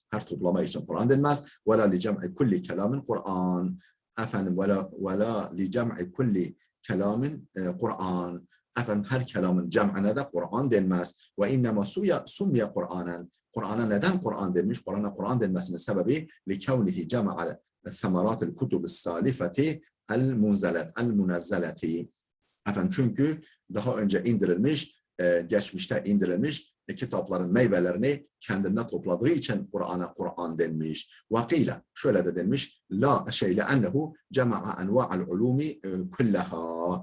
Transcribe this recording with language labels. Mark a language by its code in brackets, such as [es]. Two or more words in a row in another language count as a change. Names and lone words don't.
[tr] Her toplamak için Kur'an denmez. [ar] ولا لجمع كل كلام قرآن. Efendim ولا لجمع كل كلام قرآن. [tr] Efendim her kelamın cem'ine de Kur'an denmez. [ar] وإنما سمي قرآنا. [tr] Kur'an'a neden Kur'an denmiş? Kur'an'a Kur'an denmesinin sebebi [ar] لكونه جمع ثمرات الكتب السالفة المنزلة. [tr] Efendim çünkü daha önce indirilmiş, geçmişte indirilmiş kitapların meyvelerini kendine topladığı için Kur'an'a Kur'an denmiş. Vakile şöyle de denmiş. [ar] لا شك أنه جمع أنواع العلوم كلها.